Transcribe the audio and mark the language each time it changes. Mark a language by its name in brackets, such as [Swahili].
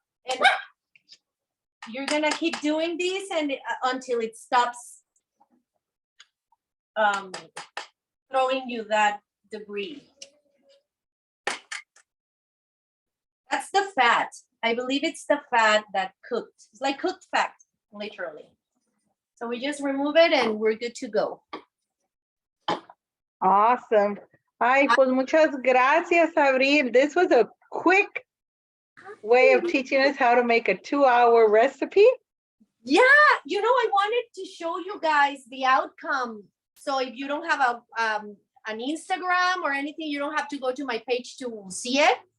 [English] And you're gonna keep doing this and until it stops throwing you that debris. That's the fat. I believe it's the fat that cooked. It's like cooked fat, literally. So we just remove it and we're good to go. Awesome. [Spanish] Ay, pues muchas gracias, Abril. [English] This was a quick way of teaching us how to make a 2-hour recipe. Yeah, you know, I wanted to show you guys the outcome. So if you don't have an Instagram or anything, you don't have to go to my page to see it.